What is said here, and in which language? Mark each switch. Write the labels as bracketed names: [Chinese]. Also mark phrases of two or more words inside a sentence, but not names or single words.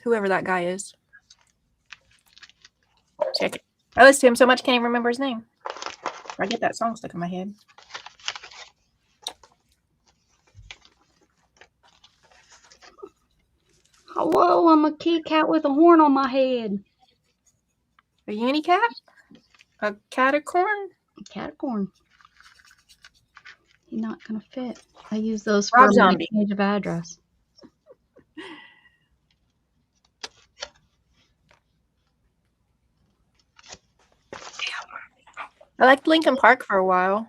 [English] Whoever that guy is. Check it. I listen to him so much I can't even remember his name. I get that song stuck in my head. Hello, I'm a kitty cat with a horn on my head. A unicat? A catacorn? A catacorn. He's not gonna fit. I use those Rob for my Zombie. change of address. I liked Linkin Park for a while.